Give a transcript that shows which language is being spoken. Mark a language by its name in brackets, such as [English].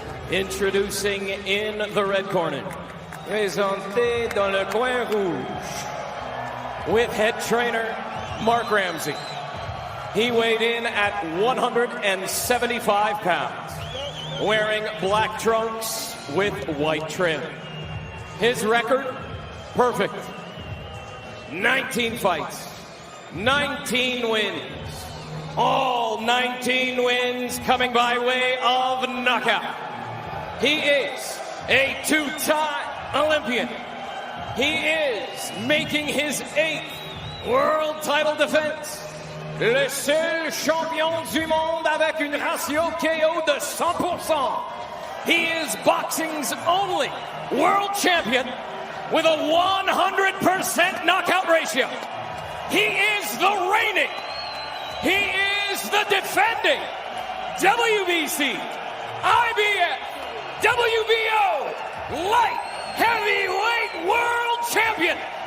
[English] Introducing in the red corner, [French] présenté dans le coin rouge, [English] with head trainer Mark Ramsey. He weighed in at 175 pounds, wearing black trunks with white trim. His record, perfect. 19 fights, 19 wins. All 19 wins coming by way of knockout. He is a 2-time Olympian. He is making his 8th world title defense. [French] Le seul champion du monde avec une ratio KO de 100%. [English] He is boxing's only world champion with a 100% knockout ratio. He is the reigning, he is the defending WBC, IBF, WBO light heavyweight world champion.